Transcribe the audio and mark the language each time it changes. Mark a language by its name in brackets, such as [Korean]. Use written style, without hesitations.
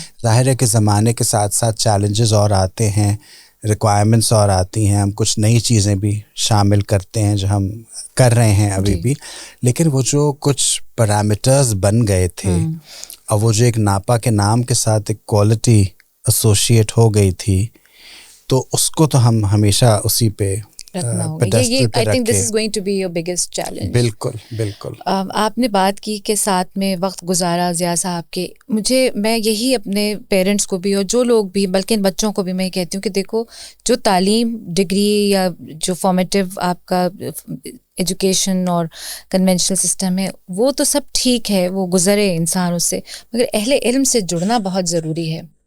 [Urdu] ظاہر ہے کہ زمانے کے ساتھ ساتھ چیلنجز اور آتے ہیں, ریکوائرمنٹس اور آتی ہیں, ہم کچھ نئی چیزیں بھی شامل کرتے ہیں جو ہم کر رہے ہیں ابھی بھی, لیکن وہ جو کچھ پیرامیٹرز بن گئے تھے اور وہ جو ایک ناپا کے نام کے ساتھ ایک کوالٹی ایسوسیٹ ہو گئی تھی, تو اس کو تو ہم ہمیشہ اسی پہ رکھنا ہوگا. [English] یہ I think this is going to be your biggest challenge. [Urdu] بالکل. آپ نے بات کی کہ ساتھ میں وقت گزارا ضیاء صاحب کے. میں یہی اپنے پیرنٹس کو بھی اور جو لوگ بھی بلکہ ان بچوں کو بھی میں کہتی ہوں کہ دیکھو جو تعلیم ڈگری یا جو فارمیٹیو آپ کا ایجوکیشن اور کنونشنل سسٹم ہے وہ تو سب ٹھیک ہے, وہ گزرے انسان اس سے, مگر اہل علم سے جڑنا بہت ضروری ہے.